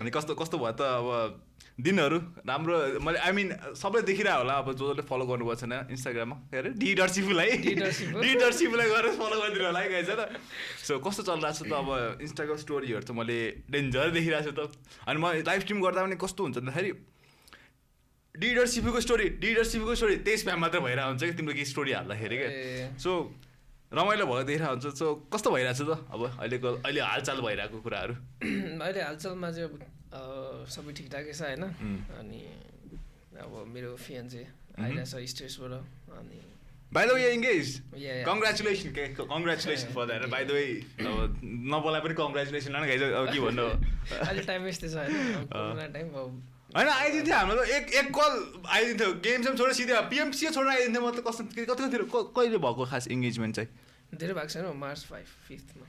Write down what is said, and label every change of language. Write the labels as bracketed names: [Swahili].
[Nepali] अनि कस्तो भयो त अब दिनहरू राम्रो मैले [English] I mean [Nepali] सबैले देखिरहेको होला अब जसले फलो गर्नुभएको छैन इन्स्टाग्राममा के अरे डिडरसिफुलाई गरेर फलो गरिदिनु होला है गाइज होइन सो कस्तो चलिरहेको छ त अब इन्स्टाग्राम स्टोरीहरू त मैले डेन्जर देखिरहेको छु त अनि म लाइभ स्ट्रिम गर्दा पनि कस्तो हुन्छ भन्दाखेरि डिडरसिपीको स्टोरी त्यही स्प्याम मात्र भइरहेको हुन्छ कि तिम्रो केही स्टोरी हाल्दाखेरि क्या सो रमाइलो भयो देखिरहेको हुन्छ सो कस्तो भइरहेको छ त अब अहिले हालचाल भइरहेको कुराहरू अहिले हालचालमा चाहिँ अब सबै ठिकठाकै छ होइन अनि अब मेरो फियान्से आइरहेको छ स्टेजबाट अनि [English] By the way, you're engaged. Yeah. Congratulations for that. By the way, [Nepali] नबोलाइ पनि [English] congratulations [Nepali] न गाइज अब के भन्नु अहिले टाइम यस्तै छ होइन कोरोना टाइम अब होइन आइदिन्थ्यो हाम्रो त एक कल आइदिन्थ्यो गेम सेम छोडेर सिधै पिएमसी छोडेर आइदिन्थ्यो मतलब कतितिर कहिले भएको खास इङ्गेजमेन्ट चाहिँ धेरै भएको छैन मार्च 5th